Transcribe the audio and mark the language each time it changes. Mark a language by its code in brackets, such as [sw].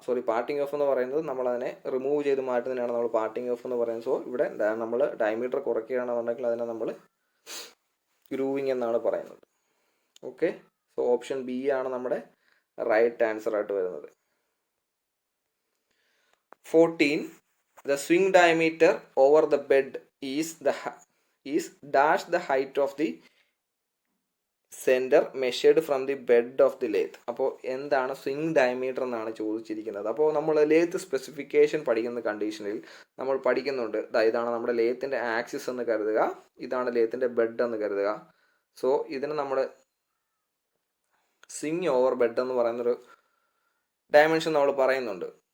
[ml] Parting of എന്ന് പറയുന്നത് നമ്മളതിനെ റിമൂവ് ചെയ്ത് മാറ്റുന്നതിനാണ് നമ്മൾ പാർട്ടിങ് ഓഫ് എന്ന് പറയുന്നത്. സോ ഇവിടെ നമ്മൾ ഡയമീറ്റർ കുറയ്ക്കുകയാണെന്നുണ്ടെങ്കിൽ അതിനെ നമ്മൾ ഗ്രൂവിങ് എന്നാണ് പറയുന്നത്. ഓക്കെ, സോ ഓപ്ഷൻ ബി ആണ് നമ്മുടെ റൈറ്റ് ആൻസർ ആയിട്ട് വരുന്നത്. 14. [en] The swing diameter over the bed is dash the height of the center measured from the bed of the lathe. [ml] അപ്പോൾ എന്താണ് സ്വിംഗ് ഡയമീറ്റർ എന്നാണ് ചോദിച്ചിരിക്കുന്നത്. അപ്പോൾ നമ്മൾ ലേത്ത് സ്പെസിഫിക്കേഷൻ പഠിക്കുന്ന കണ്ടീഷനിൽ നമ്മൾ പഠിക്കുന്നുണ്ട്. ഇതാണ് നമ്മുടെ ലേത്തിൻ്റെ ആക്സിസ് എന്ന് കരുതുക, ഇതാണ് ലേത്തിൻ്റെ ബെഡ് എന്ന് കരുതുക. സോ ഇതിന് നമ്മൾ സ്വിംഗ് ഓവർ ബെഡ് എന്ന് പറയുന്നൊരു ഡയമെൻഷൻ നമ്മൾ പറയുന്നുണ്ട്.